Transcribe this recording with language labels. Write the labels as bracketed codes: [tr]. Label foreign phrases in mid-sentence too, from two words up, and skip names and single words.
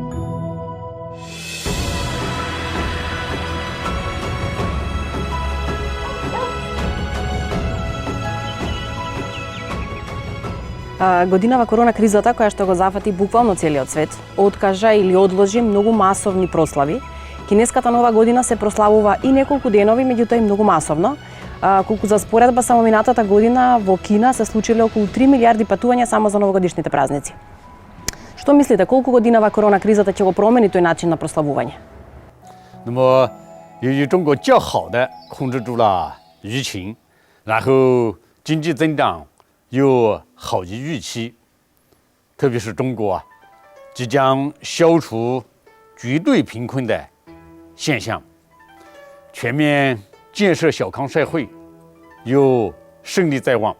[mk] Годинава корона кризата, која што го зафати буквално целиот свет, откажа или одложи многу масовни прослави. Кинеската нова година се прославува и неколку денови, меѓутоа и многу масовно. Колку за споредба, само минатата година во Кина се случиле околу 3 милиарди патувања само за новогодишните празници. Што мислите, колку годинава корона кризата ќе го промени тој начин на прославување? [zh] 那么，由于中国较好的控制住了疫情，然后经济增长又好于预期，特别是中国即将消除绝对贫困的现象，全面建设小康社会又胜利在望。